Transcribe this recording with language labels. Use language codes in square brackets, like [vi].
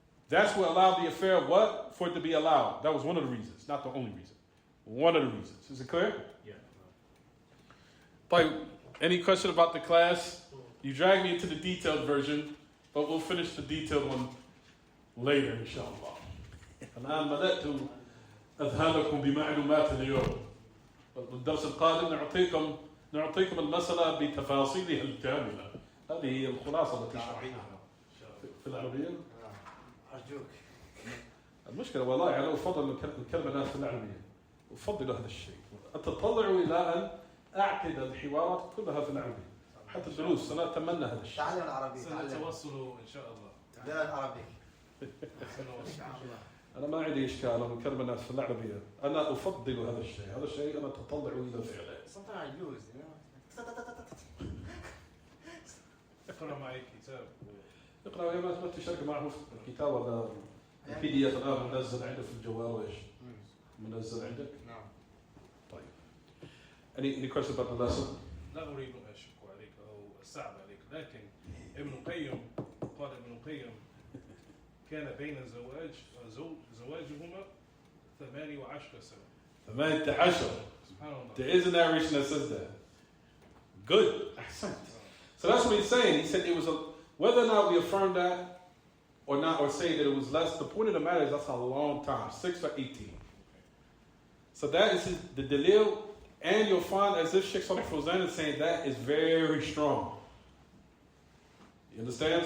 [en] That's what allowed the affair of what? For it to be allowed. That was one of the reasons, not the only reason. One of the reasons. Is it clear? Yeah. Like, any question about the class? You dragged me into the detailed version, but we'll finish the detailed one later, inshallah. [ar] الآن بدأت أذهلكم بمعلومات اليوم. والدرس القادم نعطيكم المسألة بتفاصيلها الكاملة. هذه هي الخلاصة التي شرحناها. في العربية؟ أرجوك. المشكلة والله أنا أفضل الكلمة في العربية. أفضل هذا الشيء. أتطلع إلى أن أعقد الحوارات كلها في العربية. حتى الدروس أنا أتمنى هذا الشيء. تعلم العربي. سنتوصل إن شاء الله. تعلم العربي. إن شاء الله. أنا ما عندي إشكال أنا أكلم الناس في العربية. أنا أفضل هذا الشيء. هذا الشيء أنا أتطلع إلى فعله. [en] Sometimes I lose, you know. [ar] اقرأ معي كتاب. اقرأ يا ما تشارك معه في الكتاب هذا البي دي اف الآن منزل عندك في الجوال وإيش؟ منزل عندك؟ نعم. طيب. [en] Any questions about the lesson? [ar] لا أريد أن أشك عليك أو الصعب عليك، لكن ابن القيم قال ابن القيم كان بين زواجهما 18 سنة. 18. سبحان الله. [en] There is a narration that says that. Good. Ahsant. So that's what he's saying. He said it was whether or not we affirm that or not, or say that it was less, the point of the matter is that's a long time, 6 or 18. So that is the dalil, and you'll find as if Sheikh Salih Fawzan is saying that is very strong. You understand?